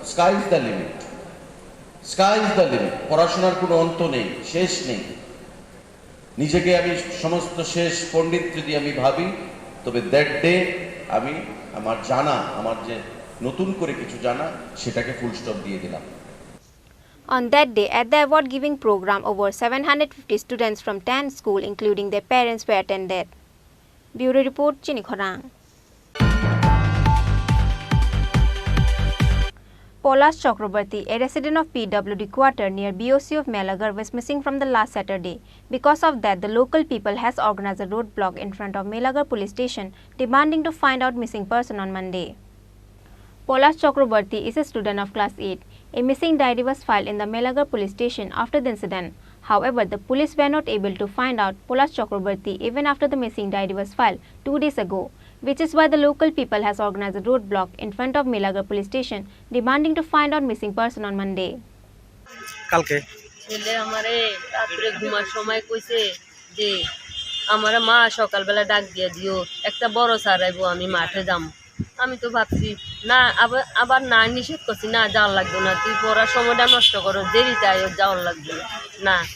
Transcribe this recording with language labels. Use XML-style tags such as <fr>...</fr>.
<en>Sky is the limit, sky is the limit.</en> <bn>পড়াশোনার কোনো অন্ত নেই, শেষ নেই। নিজেকে আমি সমস্ত শেষ পণ্ডিত যদি আমি ভাবি, তবে</bn> <en>that day</en> <bn>আমি আমার জানা, আমার যে নতুন করে কিছু জানা, সেটাকে ফুল স্টপ দিয়ে দিলাম।</bn> <en>On that day, at the award-giving program, over 750 students from 10 schools, including their parents, were attended. Bureau Report, Chini Khorang. Polas Chakrabarti, a resident of PWD quarter near BOC of Melagar, was missing from the last Saturday. Because of that, the local people has organized a roadblock in front of Melagar police station, demanding to find out missing person on Monday. Polas Chakrabarti is a student of class 8. A missing diary was filed in the Melagar police station after the incident. However, the police were not able to find out Polas Chakrabarti even after the missing diary was filed 2 days ago, which is why the local people has organized a roadblock in front of Melagar police station, demanding to find out missing person on Monday.</en> <bn>কালকে ছেলে আমারে রাতে ঘুমার সময় কইছে যে আমার মা সকালবেলা ডাক দিয়ে দিও, একটা বড় স্যার আইবো, আমি মাঠে যাম। আমি তো ভাবছি না, আবার না নিষেধ করছি, না যাওয়ার লাগবে না, তুই পড়ার সময়টা নষ্ট করো, দেরিতে আয়, যাওয়ার লাগবে না।</bn>